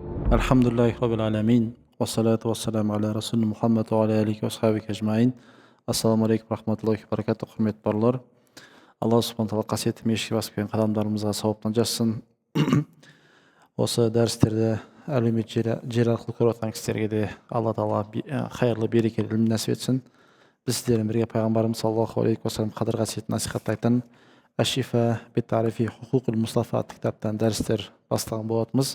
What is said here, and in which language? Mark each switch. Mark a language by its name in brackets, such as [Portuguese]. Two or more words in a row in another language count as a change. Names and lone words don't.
[Arabic] الحمد لله رب العالمين. والصلاة والسلام على رسول محمد وعلى آله وصحبه أجمعين. السلام عليكم رحمة الله وبركاته, [Kazakh] құрметті барлар. [Arabic] الله سبحانه تعالى [Kazakh] қасиетті мешітке басып келген қадамдарымызға сауаптан жазсын. Осы дәрістерді әлеумет жер арқылы көріп жатқан кісілерге де Алла тағала қайырлы берекелі ілім нәсіп етсін. Біз сіздермен бірге пайғамбарымыз [Arabic] صلى الله عليه وسلم [Kazakh] қадір қасиетін насихаттайтын Ашифа бит-тарифи хукукул Мустафа атты кітаптан дәрістер бастаған болатынбыз.